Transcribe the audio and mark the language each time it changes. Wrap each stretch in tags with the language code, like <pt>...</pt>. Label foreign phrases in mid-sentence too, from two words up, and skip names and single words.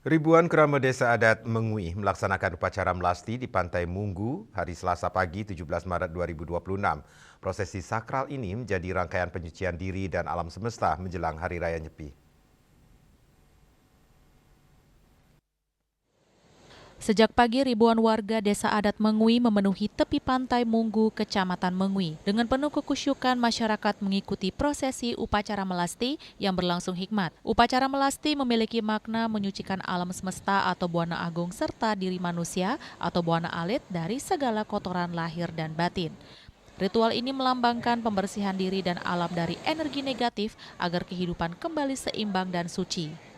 <id>Ribuan keramat desa adat Mengui melaksanakan upacara melasti di Pantai Munggu hari Selasa pagi 17 Maret 2026. Prosesi sakral ini menjadi rangkaian penyucian diri dan alam semesta menjelang Hari Raya Nyepi. Sejak pagi, ribuan warga desa adat Mengui memenuhi tepi pantai Munggu, Kecamatan Mengui. Dengan penuh kekusyukan, masyarakat mengikuti prosesi upacara melasti yang berlangsung hikmat. Upacara melasti memiliki makna menyucikan alam semesta atau buana agung serta diri manusia atau buana alit dari segala kotoran lahir dan batin. Ritual ini melambangkan pembersihan diri dan alam dari energi negatif agar kehidupan kembali seimbang dan suci.</id>